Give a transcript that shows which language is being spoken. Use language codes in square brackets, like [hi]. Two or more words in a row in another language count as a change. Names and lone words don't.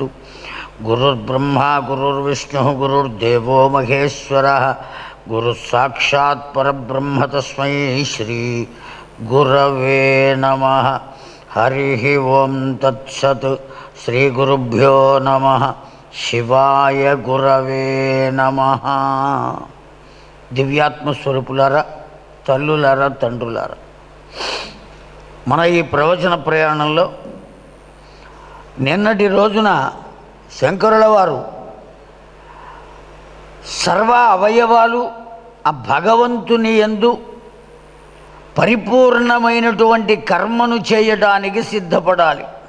[sa] गुरुर्ब्रह्मा गुरुर्विष्णुः गुरुर्देवो महेश्वरः गुरुस्साक्षात् परब्रह्म तस्मै श्री गुरवे नमः। हरिः ओं तत्सत्। श्रीगुरुभ्यो नमः। शिवाय गुरवे नमः। [te] దివ్యాత్మస్వరూపులారా, తల్లులారా, తండ్రులారా, మన ఈ ప్రవచన ప్రయాణంలో నిన్నటి రోజున శంకరుల వారు సర్వ అవయవాలు ఆ భగవంతుని యందు పరిపూర్ణమైనటువంటి కర్మను చేయడానికి సిద్ధపడాలి.